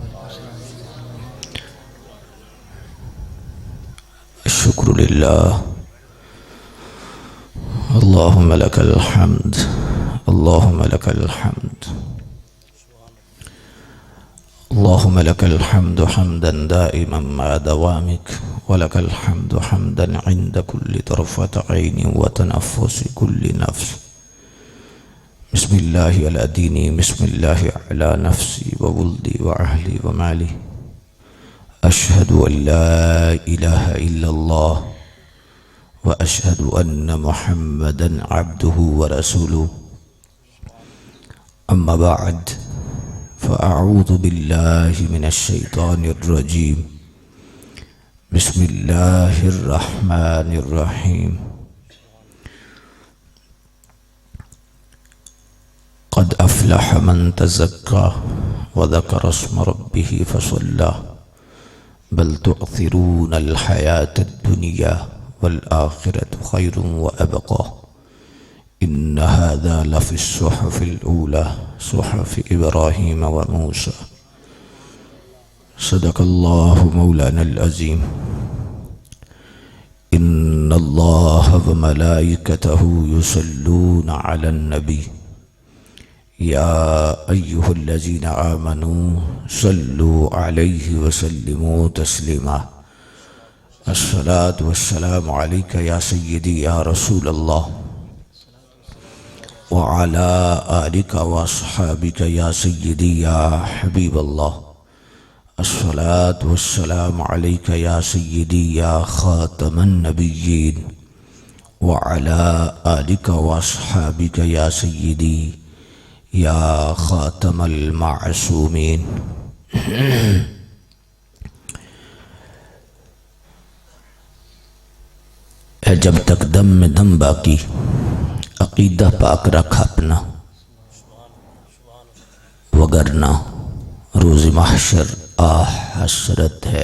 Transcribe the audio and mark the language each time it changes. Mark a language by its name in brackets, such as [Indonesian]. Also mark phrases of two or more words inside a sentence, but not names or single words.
[Arabic] الشكر لله، اللهم لك الحمد، اللهم لك الحمد، اللهم لك الحمد حمدا دائما ما دوامك ولك الحمد حمدا عند كل طرفة عين وتنفس كل نفس. بسم الله على ديني، بسم الله على نفسي وولدي وأهلي ومالي. أشهد أن لا إله إلا الله وأشهد أن محمدا عبده ورسوله. أما بعد، فأعوذ بالله من الشيطان الرجيم. بسم الله الرحمن الرحيم. قد أفلح من تزكى وذكر اسم ربه فصلى بل تؤثرون الحياة الدنيا والآخرة خير وأبقى إن هذا لفي الصحف الأولى صحف إبراهيم وموسى. صدق الله مولانا العظيم. إن الله وملائكته يصلون على النبي يا أيها الذين آمنوا صلوا عليه وسلموا تسليما. الصلاة والسلام عليك يا سيدي يا رسول الله وعلى آلك وأصحابك يا سيدي يا حبيب الله. الصلاة والسلام عليك يا سيدي يا خاتم النبيين وعلى آلك وأصحابك يا سيدي يا خاتم المعصومين. [Urdu] جب تک دم میں دم باقی عقیدہ پاک رکھ اپنا، وگرنہ روز محشر حسرت ہے.